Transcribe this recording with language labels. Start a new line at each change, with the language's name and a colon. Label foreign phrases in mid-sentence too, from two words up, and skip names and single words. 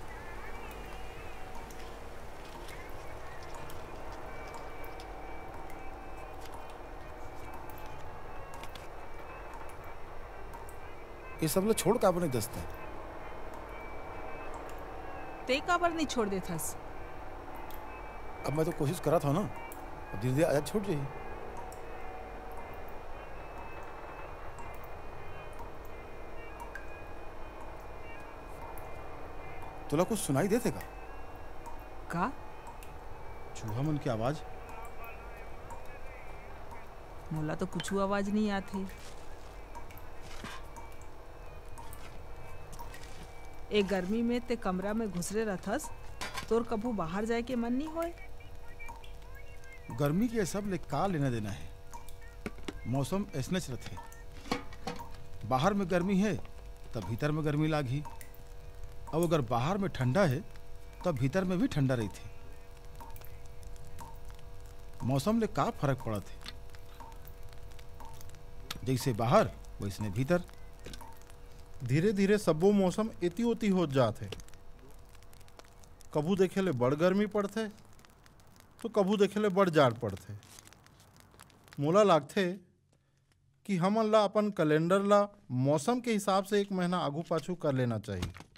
Chhattisgarhi: ये सब लोग छोड़ काबर नहीं दसते। ते काबर नहीं छोड़ देत हस। अब मैं तो कोशिश करा था ना, अब धीरे धीरे आजाद छोड़ जाइए। तुला कुछ सुनाई देते का? चूहा मन की आवाज। मोला तो कुछ आवाज नहीं आती। एक गर्मी में ते कमरा में घुसरे रहथस, तोर कभू बाहर जाए के मन नहीं होए? गर्मी के सब ले का लेना देना है। मौसम ऐसने रहते, बाहर में गर्मी है तब भीतर में गर्मी लागी, अब अगर बाहर में ठंडा है तब भीतर में भी ठंडा रही थी। मौसम ले का फर्क पड़ा थे, जैसे बाहर वैसने भीतर। धीरे धीरे सबो मौसम एती ओती हो जाते। कभू देखे ले बड़ गर्मी पड़ते तो कभू देखे ले बड़ जाड़ पड़ते। मोला लागथे कि हमन ला अपन कैलेंडर ला मौसम के हिसाब से 1 महीना आगू पाछू कर लेना चाहिए।